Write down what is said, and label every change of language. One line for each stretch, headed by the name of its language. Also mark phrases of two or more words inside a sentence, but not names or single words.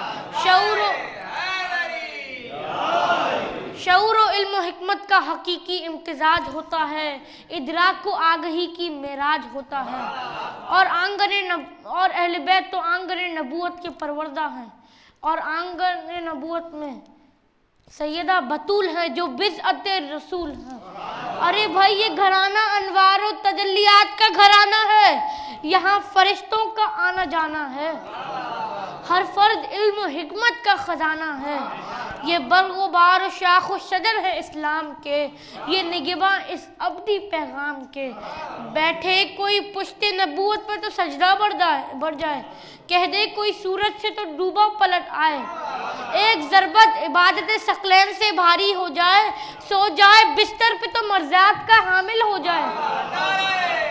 Urdu: شعور و علم و حکمت کا حقیقی امتزاج ہوتا ہے، ادراک و آگہی کی معراج ہوتا ہے، اور اہل بیت تو آنگن نبوت کے پروردہ ہیں، اور آنگن نبوت میں سیدہ بطول ہے جو بضعت رسول ہے۔ ارے بھائی یہ گھرانہ انوار و تجلیات کا گھرانہ ہے، یہاں فرشتوں کا آنا جانا ہے، ہر فرد علم و حکمت کا خزانہ ہے، یہ برگ و بار و شاخ و شجر ہے اسلام کے، یہ نگہباں اس ابدی پیغام کے۔ بیٹھے کوئی پشت نبوت پر تو سجدہ بڑھ جائے، کہہ دے کوئی سورج سے تو ڈوبا پلٹ آئے، ایک ضربت عبادت ثقلین سے بھاری ہو جائے، سو جائے بستر پہ تو مرضات کا حامل ہو جائے۔